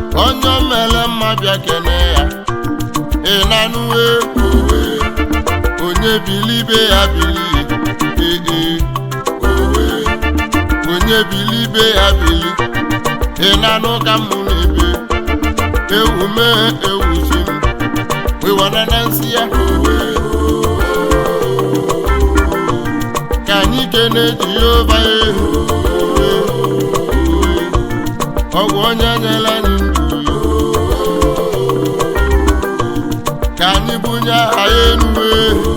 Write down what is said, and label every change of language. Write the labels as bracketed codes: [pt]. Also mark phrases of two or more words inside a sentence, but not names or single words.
[ig] Onye o mere mma bịa kene ya. Ị na-anụwe owe, onye bili ibe ya bili, ee, ee, owe. Onye bili ibe ya bili, ị na-anụ ka mụ na-ebe. Ewu mee ewu chi m, [en] we wanna dance [ig] ya. Ka anyị kene Jehova, eh. Ọ bụ onye nyere anyị ndụ. Ka anyị bunye aha ya enu, eh.